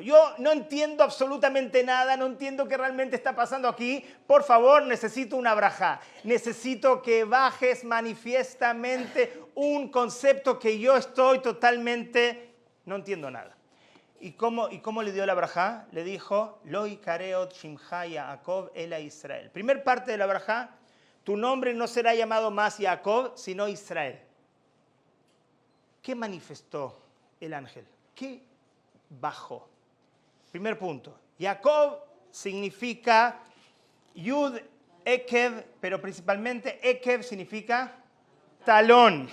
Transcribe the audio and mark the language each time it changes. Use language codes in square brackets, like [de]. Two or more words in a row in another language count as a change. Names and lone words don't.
[es] Yo no entiendo absolutamente nada, no entiendo qué realmente está pasando aquí. Por favor, necesito una brajá. Necesito que bajes manifiestamente un concepto que yo estoy totalmente, no entiendo nada. ¿Y cómo le dio la brajá? Le dijo, [he] לא יקרא שמך יעקב אלא ישראל. [es] Primer parte de la brajá, tu nombre no será llamado más Jacob, sino Israel. ¿Qué manifestó el ángel? ¿Qué bajó? Primer punto. Jacob significa Yud, Ekev, pero principalmente Ekev significa talón.